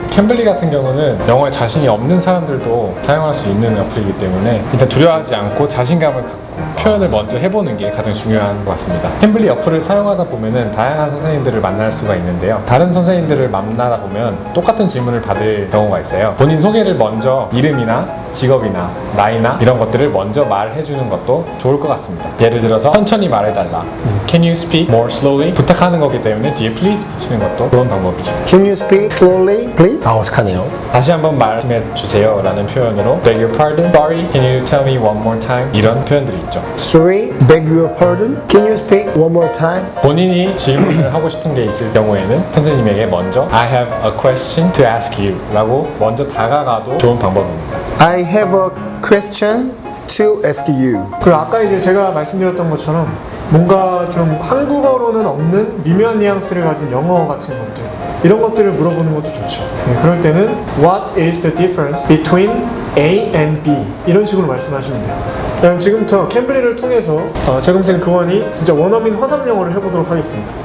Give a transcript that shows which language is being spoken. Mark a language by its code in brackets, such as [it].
[ko] 캠블리 같은 경우는 영어에 자신이 없는 사람들도 사용할 수 있는 어플이기 때문에 일단 두려워하지 않고 자신감을 갖고 표현을 먼저 해보는 게 가장 중요한 것 같습니다. 캠블리 어플을 사용하다 보면은 다양한 선생님들을 만날 수가 있는데요. 다른 선생님들을 만나다 보면 똑같은 질문을 받을 경우가 있어요. 본인 소개를 먼저 이름이나 직업이나 나이나 이런 것들을 먼저 말해주는 것도 좋을 것 같습니다. 예를 들어서 천천히 말해달라, [en] Can you speak more slowly? [ko] 부탁하는 거기 때문에 뒤에 please 붙이는 것도 좋은 방법이죠. [en] Can you speak slowly, please? [ko] 어색하네요. 다시 한번 말씀해 주세요 라는 표현으로 [en] Beg your pardon, sorry, can you tell me one more time? [ko] 이런 표현들이 있죠. [en] Sorry, beg your pardon. Can you speak one more time? [ko] 본인이 질문을 하고 싶은 게 있을 경우에는 선생님에게 먼저 [en] I have a question to ask you [ko] 라고 먼저 다가가도 좋은 방법입니다. [en] I have a question to ask you. [ko] 그리고 아까 이제 제가 말씀드렸던 것처럼 뭔가 좀 한국어로는 없는 미묘한 뉘앙스를 가진 영어 같은 것들 이런 것들을 물어보는 것도 좋죠. 그럴 때는 [en] What is the difference between A and B? [ko] 이런 식으로 말씀하시면 돼요. 그럼 지금부터 캠블리를 통해서 제 동생 그원이 진짜 원어민 화상 영어를 해보도록 하겠습니다.